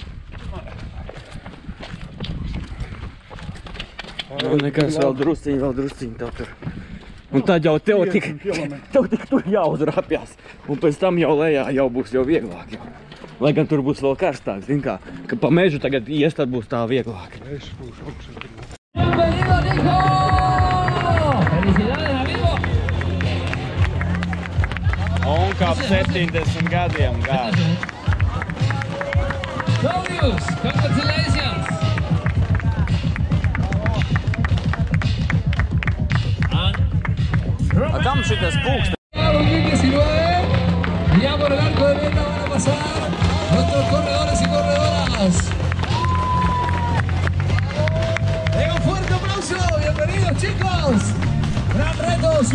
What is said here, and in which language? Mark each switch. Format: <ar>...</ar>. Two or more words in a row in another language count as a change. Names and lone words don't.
<lv>Nekas vēl drusciņi tev tur. Un tad jau tev tik tur jāuzrapjās. Un pēc tam jau lejā jau būs jau vieglāk. Lai gan tur būs vēl karstāk, zin kā, ka pa mežu tagad ies, tad būs tā vieglāk. Es būšu augšā.</lv> <es>Bienvenido, Nico! Felicidades, amigo!</es> <lv>Un kā 70 gadiem gāž. Claudius, congratulations! Kam šitas pūkst?</lv> <es>2019, ya por el arco de meta van a pasar nuestros corredores y corredoras. Venga, un fuerte aplauso, bienvenidos chicos. Gran reto.</es>